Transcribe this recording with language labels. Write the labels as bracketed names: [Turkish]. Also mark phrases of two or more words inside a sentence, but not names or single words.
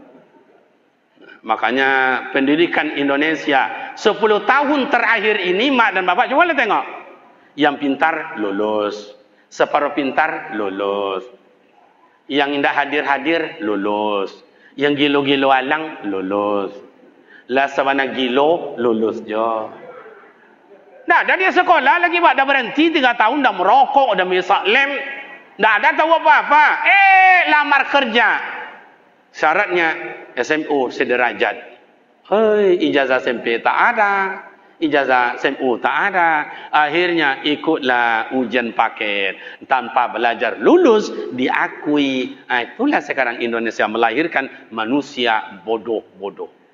[Indonesian] Makanya pendidikan Indonesia 10 tahun terakhir ini mak dan bapak coba lihat tengok. Yang pintar lulus, separuh pintar lulus. Yang tidak hadir-hadir lulus. [Minangkabau] Yang gilo-gilo alang lulus. Lah sabana gilo lulus jo. [Indonesian] Nah, dah dia sekolah lagi Pak, dah berhenti 3 tahun, dah merokok, dah misak lem, dah ada tahu apa-apa. Lamar kerja. Syaratnya SMU sederajat. Ijazah SMP tak ada, ijazah SMU tak ada. Akhirnya ikutlah ujian paket. Tanpa belajar lulus, diakui. Itulah sekarang Indonesia melahirkan manusia bodoh-bodoh.